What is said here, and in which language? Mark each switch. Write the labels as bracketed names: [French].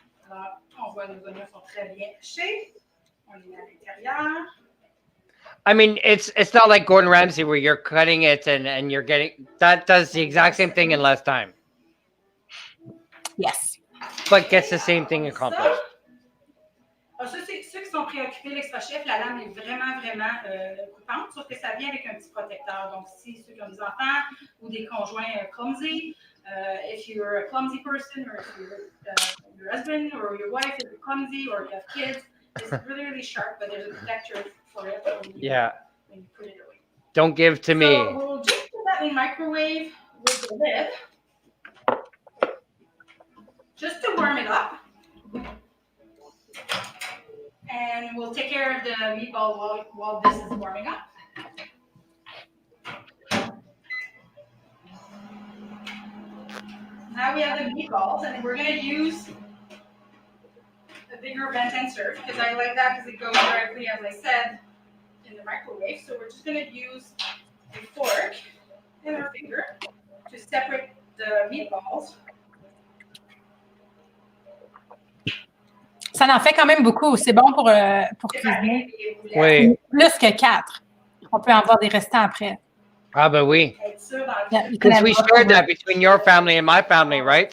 [French] Alors, on voit nos oignons sont très bien hachés. On les met à l'intérieur. [English] I mean, it's not like Gordon Ramsay where you're cutting it and you're getting that does the exact same thing in less time. Yes. But gets the same thing accomplished. [French] Alors, ça, c'est ceux qui sont préoccupés, l'extra chef, la lame est vraiment coupante, sauf que ça vient avec un petit protecteur. Donc, si ceux qui ont des enfants ou des conjoints [English] clumsy, if you're a clumsy person, or if your husband or your wife is clumsy, or you have kids, it's really sharp, but there's a protector for it when you put it away. Don't give to me. So we'll just put that in the microwave with the lid, just to warm it up. And we'll take care of the meatball while this is warming up. Now we have the meatballs, and we're going to use a bigger vent and serve, because I like that because it goes directly, as I said, in the microwave. So we're just going to use a fork and our finger to separate the meatballs. [French] Ça en fait quand même beaucoup. C'est bon pour cuisiner. Oui. Plus que 4. On peut en avoir des restants après. [English] Ah, but we. [French] être sûr dans le [English] Yeah, you can Because have we leftover. shared that between your family and my family, right?